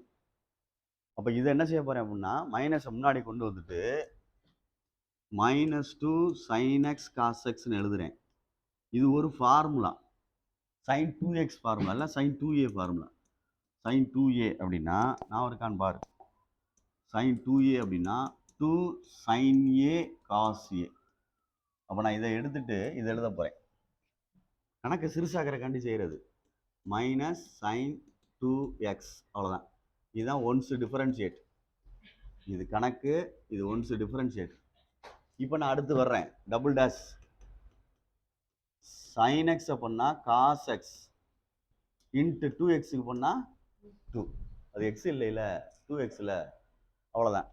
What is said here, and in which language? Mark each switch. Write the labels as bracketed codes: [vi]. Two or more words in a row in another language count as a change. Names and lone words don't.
[ta] அப்போ இதை என்ன செய்ய போகிறேன் அப்படின்னா, மைனஸை முன்னாடி கொண்டு வந்துட்டு -2 sin x cos xன்னு எழுதுறேன். இது ஒரு ஃபார்முலா, sin 2x ஃபார்முலா இல்லை, sin 2a ஃபார்முலா. sin 2a அப்படின்னா நான் இருக்கான்னு பாரு, sin 2a அப்படின்னா 2 sin a cos a. அப்போ நான் இதை எடுத்துட்டு இதை எழுத போகிறேன். கணக்கு சிறுசாக்கிறக்காண்டி செய்கிறது. -sin 2x, அவ்வளோதான். இதுதான் [en] once differentiate. [ta] இது கணக்கு, இது [en] once differentiate. [ta] இப்போ நான் அடுத்து வர்றேன், [en] double dash [ta] sin x பண்ணால் cos x இன்ட்டு 2xக்கு பண்ணால் 2, அது x இல்லைல்ல, 2xல, அவ்வளோதான்.